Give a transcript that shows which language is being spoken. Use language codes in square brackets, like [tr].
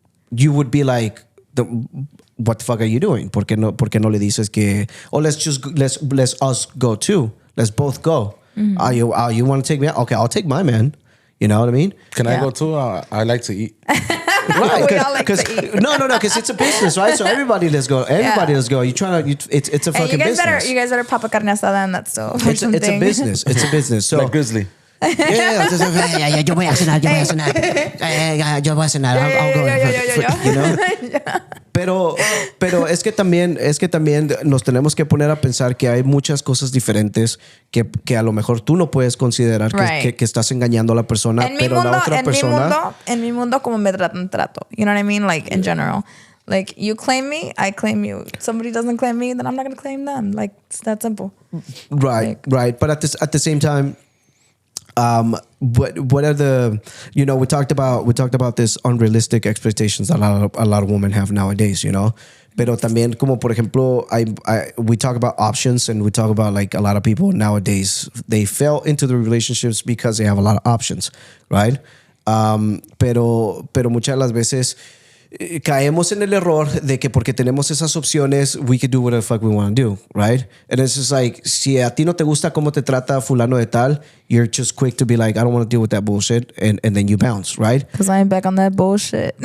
[en] you would be like, what the fuck are you doing? [es] ¿Por qué no le dices que, [en] let's us go too. Let's both go. Mm-hmm. You want to take me out? Okay, I'll take my man. You know what I mean? Can I go too? I like to eat. Right, We all like to eat. No, because it's a business, right? So everybody, let's go. Let's go. You're trying to. It's a fucking business. You guys better pop a carne asada and that's so. It's a business. It's a business. So Like Grizzly. [es] yeah, yo voy a cenar. [en] I'll go. You know? [es] Pero es que también nos tenemos que poner a pensar que hay muchas cosas diferentes que a lo mejor tú no puedes considerar que estás engañando a la persona, pero la otra persona. En mi mundo, como me trato. [en] You know what I mean? Like, in general. Like, you claim me, I claim you. If somebody doesn't claim me, then I'm not going to claim them. Like, it's that simple. Right. But at the same time, what are the, we talked about this unrealistic expectations that a lot of women have nowadays, [es] Pero también, como por ejemplo, [en] we talk about options and we talk about like a lot of people nowadays, they fell into the relationships because they have a lot of options, right? [es] Pero muchas de las veces caemos en el error de que porque tenemos esas opciones, [en] we can do whatever the fuck we want to do, right? And it's just like, [es] si a ti no te gusta cómo te trata fulano de tal, [en] you're just quick to be like, I don't want to deal with that bullshit, and then you bounce, right? Because I ain't back on that bullshit.